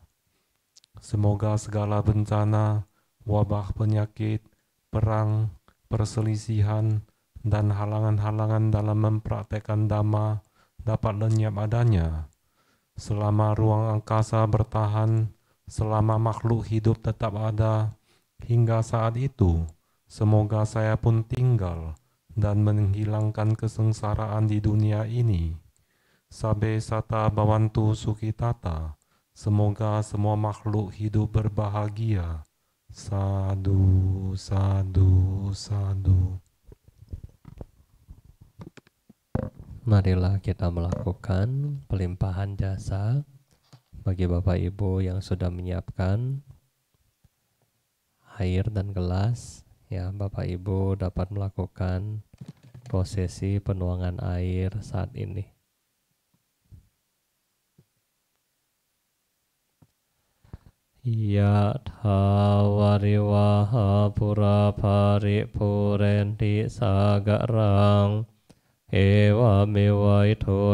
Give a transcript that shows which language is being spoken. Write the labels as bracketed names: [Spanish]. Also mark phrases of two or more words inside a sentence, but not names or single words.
[Indonesian] Semoga segala bencana, wabah penyakit, perang, perselisihan, dan halangan-halangan dalam mempraktekkan Dhamma dapat lenyap adanya. Selama ruang angkasa bertahan, selama makhluk hidup tetap ada, hingga saat itu, semoga saya pun tinggal dan menghilangkan kesengsaraan di dunia ini. [Pali] Sabe sata bhavantu sukhitata. [Indonesian] Semoga semua makhluk hidup berbahagia. [Pali] Sadu, sadu, sadu. [Indonesian] Marilah kita melakukan pelimpahan jasa bagi Bapak Ibu yang sudah menyiapkan air dan gelas. Ya, Bapak Ibu dapat melakukan prosesi penuangan air saat ini. [Pali] Yatha variwaha pura paripurenti sagarang ewa mewa ito